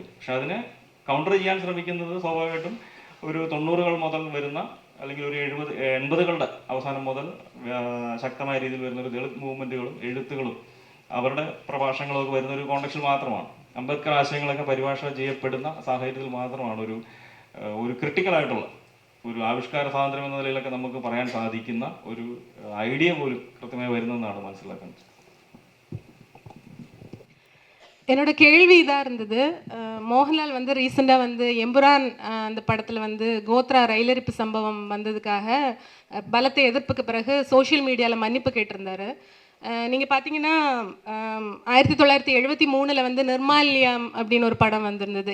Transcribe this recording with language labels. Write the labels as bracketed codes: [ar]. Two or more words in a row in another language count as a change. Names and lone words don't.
[ml] പക്ഷെ അതിനെ കൗണ്ടർ ചെയ്യാൻ ശ്രമിക്കുന്നത് സ്വാഭാവികമായിട്ടും ഒരു 90-കൾ മുതൽ വരുന്ന അല്ലെങ്കിൽ ഒരു 80-കളുടെ അവസാനം മുതൽ ശക്തമായ രീതിയിൽ വരുന്ന ഒരു ദളിത് മൂവ്മെൻറ്റുകളും എഴുത്തുകളും അവരുടെ പ്രഭാഷണങ്ങളും ഒക്കെ വരുന്ന ഒരു കോണ്ടക്സ്റ്റിൽ മാത്രമാണ്. അംബേദ്കർ ആശയങ്ങളൊക്കെ പരിഭാഷ ചെയ്യപ്പെടുന്ന സാഹചര്യത്തിൽ മാത്രമാണ് ഒരു ക്രിട്ടിക്കലായിട്ടുള്ള ഒരു ആവിഷ്കാര സ്വാതന്ത്ര്യം എന്ന നിലയിലൊക്കെ നമുക്ക് പറയാൻ സാധിക്കുന്ന ഒരു ഐഡിയ പോലും കൃത്യമായി വരുന്നതെന്നാണ് മനസ്സിലാക്കുന്നത്. [ta] என்னோட கேள்வி இதாக இருந்தது. மோகன்லால் வந்து ரீசெண்டாக வந்து எம்புரான் அந்த படத்தில் வந்து கோத்ரா ரயிலரிப்பு சம்பவம் வந்ததுக்காக பலத்த எதிர்ப்புக்கு பிறகு [en] social media [ta] மன்னிப்பு கேட்டிருந்தாரு. நீங்கள் பார்த்தீங்கன்னா 1973 வந்து நிர்மால்யம் அப்படின்னு ஒரு படம் வந்திருந்தது.